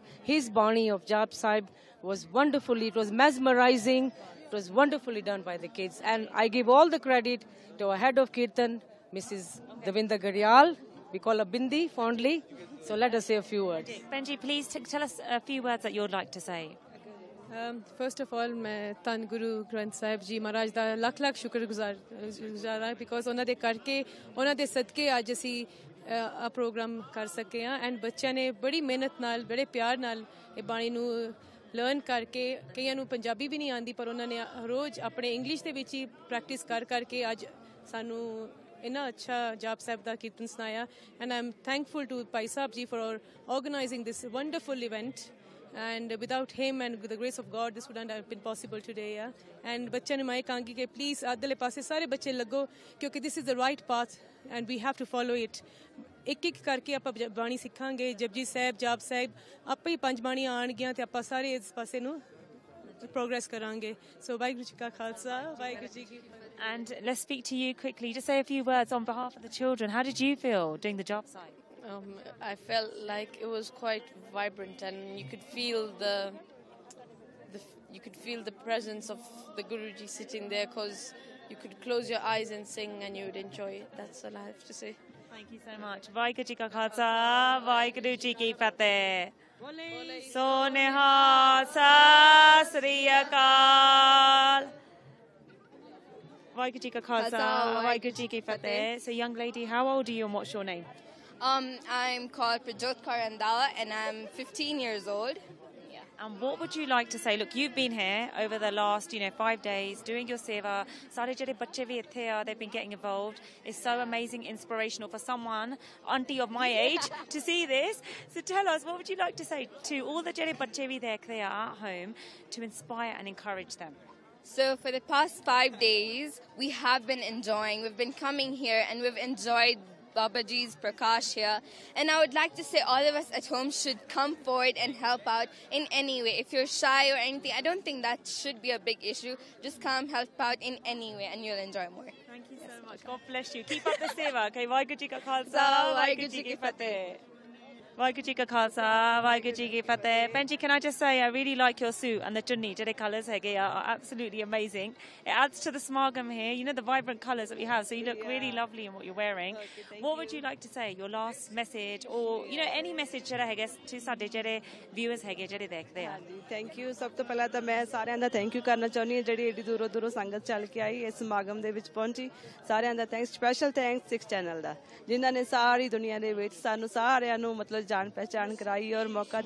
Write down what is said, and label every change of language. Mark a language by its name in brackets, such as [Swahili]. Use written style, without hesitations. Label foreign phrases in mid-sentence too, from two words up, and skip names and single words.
[English] His Bani of Jap Sahib was wonderfully, it was mesmerizing. It was wonderfully done by the kids. And I give all the credit to our head of Kirtan, Mrs. Davinda Garyal. We call her Bindi fondly. So let us say a few words. Benji, please tell us a few words that you'd like to say. First of all, [Punjabi] ਮੈਂ ਧੰਨ ਗੁਰੂ ਗ੍ਰੰਥ ਸਾਹਿਬ ਜੀ ਮਹਾਰਾਜ ਦਾ ਲੱਖ ਲੱਖ ਸ਼ੁਕਰਗੁਜ਼ਾਰ ਹਾਂ, ਬਿਕੋਜ਼ ਉਹਨਾਂ ਦੇ ਕਰਕੇ, ਉਹਨਾਂ ਦੇ ਸਦਕੇ ਅੱਜ ਅਸੀਂ ਆ ਪ੍ਰੋਗਰਾਮ ਕਰ ਸਕੇ ਹਾਂ। ਐਂਡ ਬੱਚਿਆਂ ਨੇ ਬੜੀ ਮਿਹਨਤ ਨਾਲ, ਬੜੇ ਪਿਆਰ ਨਾਲ ਇਹ ਬਾਣੀ ਨੂੰ ਲਰਨ ਕਰਕੇ, ਕਈਆਂ ਨੂੰ ਪੰਜਾਬੀ ਵੀ ਨਹੀਂ ਆਉਂਦੀ ਪਰ ਉਹਨਾਂ ਨੇ ਰੋਜ਼ ਆਪਣੇ ਇੰਗਲਿਸ਼ ਦੇ ਵਿੱਚ ਹੀ ਪ੍ਰੈਕਟਿਸ ਕਰਕੇ ਅੱਜ ਸਾਨੂੰ ਇੰਨਾ ਅੱਛਾ ਜਾਪ ਸਾਹਿਬ ਦਾ ਕੀਰਤਨ ਸੁਣਾਇਆ। [English] And I am thankful to ਭਾਈ ਸਾਹਿਬ ਜੀ ਫॉर organizing this wonderful event. And without him and with the grace of God, this wouldn't have been possible today. Yeah? And [Punjabi] ਬੱਚਿਆਂ ਨੂੰ ਮੈਂ ਕਹਾਂਗੀ ਕਿ ਪਲੀਜ਼ ਆਦਲੇ ਪਾਸੇ ਸਾਰੇ ਬੱਚੇ ਲੱਗੋ, ਕਿਉਂਕਿ [English] this is the right path and we have to follow it. [Punjabi] ਇੱਕ ਇੱਕ ਕਰਕੇ ਆਪਾਂ ਬਾਣੀ ਸਿੱਖਾਂਗੇ, ਜਪਜੀ ਸਾਹਿਬ, ਜਾਪ ਸਾਹਿਬ, ਆਪੇ ਹੀ 5 ਬਾਣੀਆਂ ਆਣਗੀਆਂ ਤੇ ਆਪਾਂ ਸਾਰੇ ਇਸ ਪਾਸੇ ਨੂੰ progress ਕਰਾਂਗੇ. So ਵਾਹਿਗੁਰੂ ਜੀ ਕਾ ਖਾਲਸਾ, ਵਾਹਿਗੁਰੂ ਜੀ ਕੀ ਫਤਿਹ. [English] And let's speak to you quickly. Just say a few words on behalf of the children. How did you feel doing the job site? I felt like it was quite vibrant, and you could feel the presence of the Guruji sitting there, because you could close your eyes and sing and you would enjoy it. That's all I have to say. Thank you so much. [Punjabi] ਵਾਹਿਗੁਰੂ ਜੀ ਕਾ ਖਾਲਸਾ, ਵਾਹਿਗੁਰੂ ਜੀ ਕੀ ਫਤਿਹ. ਸੋਨੇਹਲ ਸਤ ਸ੍ਰੀ ਅਕਾਲ. ਵਾਹਿਗੁਰੂ ਜੀ ਕਾ ਖਾਲਸਾ, ਵਾਹਿਗੁਰੂ ਜੀ ਕੀ ਫਤਿਹ. [English] So young lady, how old are you and what's your name? I'm called Prajot Karandala and I'm 15 years old. And what would you like to say? Look, you've been here over the last, 5 days doing your seva. [Punjabi] ਸਾਰੇ ਜਿਹੜੇ ਬੱਚੇ ਵੀ ਇੱਥੇ [English] are, they've been getting involved. It's so amazing, inspirational for someone, auntie of my age, to see this. So tell us, what would you like to say to all the [Punjabi] ਜਿਹੜੇ ਬੱਚੇ ਵੀ [English] there are at home to inspire and encourage them? So for the past 5 days, we have been enjoying. We've been coming here and we've enjoyed Babaji's Prakash here, and I would like to say all of us at home should come forward and help out in any way. If you're shy or anything, I don't think that should be a big issue. Just come help out in any way and you'll enjoy more. Thank you so much. God bless you. Keep up the seva. [Punjabi] Okay, ਵਾਹਿਗੁਰੂ ਜੀ ਕਾ ਖਾਲਸਾ, ਵਾਹਿਗੁਰੂ ਜੀ ਕੀ ਫਤਿਹ. ਵਾਹਿਗੁਰੂ ਜੀ ਕਾ ਖਾਲਸਾ, ਵਾਹਿਗੁਰੂ ਜੀ ਕੀ ਫਤਿਹ. [English] Benji, can I just say, I really like your suit and the chunni. The colours are absolutely amazing. It adds to the Smagam here. You know, the vibrant colours that we have. So you look really lovely in what you're wearing. What would you like to say? Your last message, or any message to [Punjabi] ਸਾਡੇ ਜਿਹੜੇ viewers ਹੈਗੇ ਜਿਹੜੇ ਦੇਖਦੇ ਆ? [English] Thank you. [Punjabi] ਸਭ ਤੋਂ ਪਹਿਲਾਂ ਤਾਂ ਮੈਂ ਸਾਰਿਆਂ ਦਾ [English] Thank you [Punjabi] ਕਰਨਾ ਚਾਹੁੰਦੀ ਹਾਂ ਜਿਹੜੀ ਏਡੀ ਦੂਰੋਂ ਦੂਰੋਂ ਸੰਗਤ ਚੱਲ ਕੇ ਆਈ ਇਸ ਸਮਾਗਮ ਦੇ ਵਿੱਚ ਪਹੁੰਚੀ। ਸਾਰਿਆਂ ਦਾ ਥੈਂਕਸ, [English] Special thanks [Punjabi] 6 ਚੈਨਲ ਦਾ, ਜਿਨ੍ਹਾਂ ਨੇ ਸਾਰੀ ਦੁਨੀਆ ਦੇ ਵਿੱਚ ਸਾਨੂੰ ਸਾਰਿਆਂ ਨੂੰ ਮਤਲਬ ਜਾਣ ਪਹਿਚਾਣ ਕਰਾਈ ਔਰ ਮੌਕਾ ਦਿੱਤਾ।